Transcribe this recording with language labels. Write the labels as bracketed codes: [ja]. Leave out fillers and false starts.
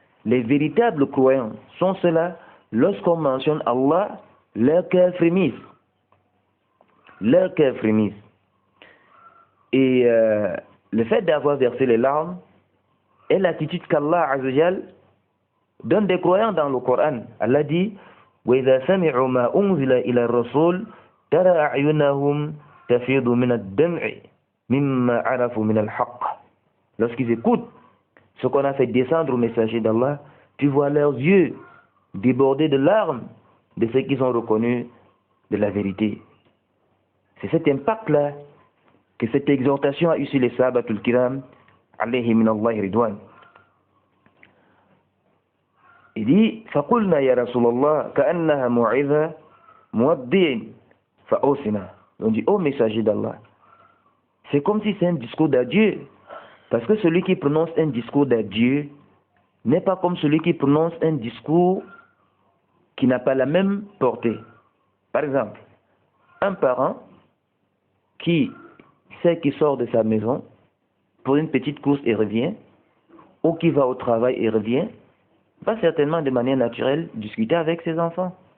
[fr] Les véritables croyants sont ceux-là, lorsqu'on mentionne Allah, leur cœur frémisse. Leur cœur frémisse. Et le fait d'avoir versé les larmes est l'attitude qu'Allah Azzawajal donne des croyants dans le Coran. Allah dit [ar] وَإِذَا سَمِعُوا مَا أُنزِلَ إِلَى الرَّسُولِ تَرَى أَعْيُنَهُمْ تَفِيضُ مِنَ الدَّمْعِ مِمَّا عَرَفُوا مِنَ الْحَقِّ. [fr] Lorsqu'ils écoutent ce qu'on a fait descendre au messager d'Allah, tu vois leurs yeux déborder de larmes de ce qu'ils ont reconnu de la vérité. C'est cet impact-là que cette exhortation a eu sur les Sahabatul Kiram, [ar] alayhi min Allah ridwan. [fr] Il dit, [ar] فَقُلْنَا يَا رَسُولَ اللَّهِ كَأَنَّهَا مُوعِظَةٌ مُوَدِّعٍ فَأَوْصِنَا. [fr] On dit, ô messager d'Allah, c'est comme si c'est un discours d'adieu. Parce que celui qui prononce un discours d'adieu n'est pas comme celui qui prononce un discours qui n'a pas la même portée. Par exemple, un parent qui sait qu'il sort de sa maison pour une petite course et revient, ou qui va au travail et revient, va certainement de manière naturelle discuter avec ses enfants.